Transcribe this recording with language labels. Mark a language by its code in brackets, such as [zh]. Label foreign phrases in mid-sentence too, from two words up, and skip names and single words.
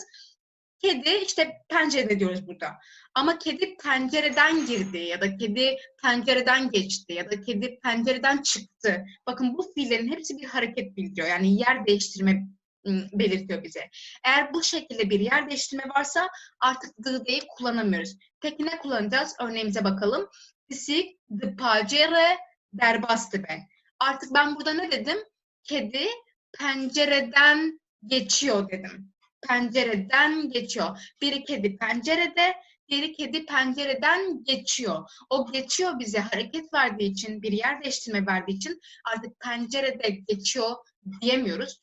[tr] Kedi işte pencerede diyoruz burada. Ama kedi pencereden girdi ya da kedi pencereden geçti ya da kedi pencereden çıktı. Bakın bu fiillerin hepsi bir hareket bildiriyor. Yani yer değiştirme belirtiyor bize. Eğer bu şekilde bir yer değiştirme varsa artık D'yi kullanamıyoruz. Peki ne kullanacağız? Örneğimize bakalım. [ku] Pisik, di pacere, derbastı be. [tr] Artık ben burada ne dedim? Kedi pencereden geçiyor dedim. Pencereden geçiyor. Biri kedi pencerede, diğeri kedi pencereden geçiyor. O geçiyor bize hareket verdiği için, bir yer değiştirme verdiği için artık pencerede geçiyor diyemiyoruz.